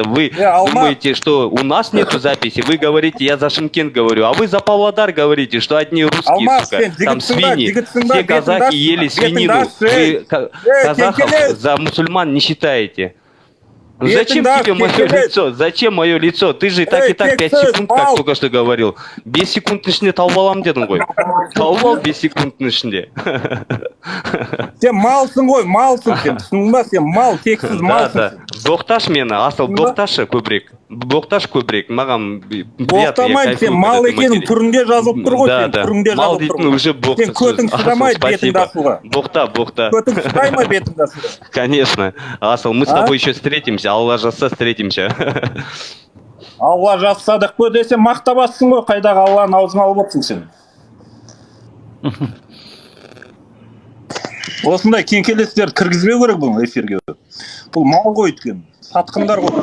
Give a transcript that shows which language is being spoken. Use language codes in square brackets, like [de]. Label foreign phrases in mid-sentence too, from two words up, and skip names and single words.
[ru] Вы думаете, что у нас нету записи? Вы говорите, я за Шымкент говорю, а вы за Павлодар говорите, что одни русские, сука, там свиньи. Все казахи ели свинину. Вы казахов за мусульман не считаете. Зачем тебе мое лицо? Зачем мое лицо? Ты же и так 5 секунд, как только что говорил. [kk] 5 секундтың ішінде тауып аламын дедің ғой. Тауып ал 5 секундтың ішінде. Сен малсың ғой, малсың сен. Түсіндің ба, сен мал, тексіз малсың. Боқташ мені, Асыл, боқташы көбірек. Боқташ көбірек. Маған боқтамайды, сен мал екенің түрінде жазылып тұр ғой, сен түрінде жазылып тұр. Сен көтің шыдамайды бетіңді асылға. Боқта. Көтің шыдай ма бетіңді асылға? [ru] Конечно. Асыл, мы с тобой еще встретимся. [kk] Алла жазса встретимся. Алла жазса деп қой десе мақтабассың ғой, қайдағы Алланың аузын алып отырсың сен. Осындай кеңкелестерді кіргізбеу керек бұл эфирге. Бұл мал ғой өткен. Сатқындар ғой.